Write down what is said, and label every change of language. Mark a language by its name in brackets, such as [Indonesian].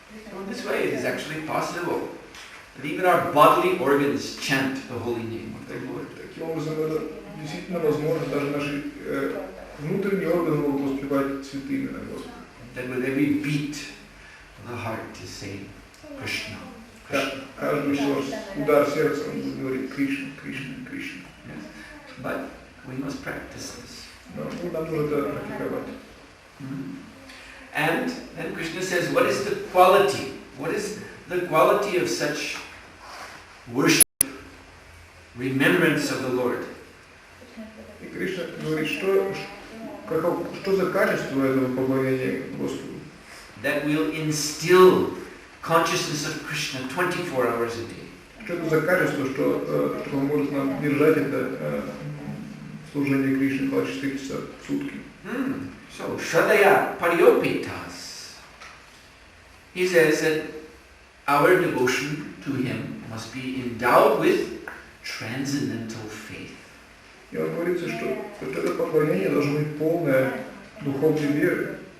[English] So in this way it is actually possible that even our bodily organs chant the holy name of the Lord. [Russian] Таким образом, это действительно возможно, даже наши внутренние органы могут воспевать святые имена Господа. [English] That with every beat of the heart is saying Krishna, Krishna. [Russian] Каждый удар сердца он будет говорить Кришна, Кришна, Кришна. [English] Yes. But we must practice this. [Russian] Но нам нужно это практиковать. [English] And then Krishna says, what is the quality? What is the quality of such worship, remembrance of the Lord? [Russian] И Кришна говорит, что за качество этого поклонения Господу? [English] That will instill consciousness of Krishna 24 hours a day. [Russian] Что это за качество, что поможет нам держать это служение Кришне 24 часа в сутки? [English] So, Shradaya Paryopitas. He says that our devotion to him must be endowed with transcendental faith. [Russian] И он говорится, что это поклонение должно быть полное духовной веры.